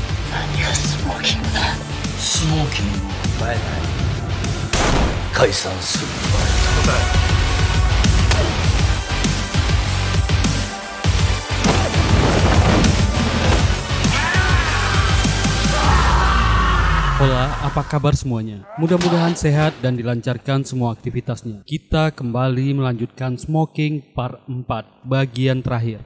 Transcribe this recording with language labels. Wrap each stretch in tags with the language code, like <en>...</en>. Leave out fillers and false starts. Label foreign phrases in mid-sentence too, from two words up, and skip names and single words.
<ja>何がスモーキングだ。スモーキングを奪えない。解散する。答え。</ja> <id>Hola, apa kabar semuanya? Mudah-mudahan sehat dan dilancarkan semua aktivitasnya. Kita kembali melanjutkan Smoking Part 4, bagian terakhir.</id>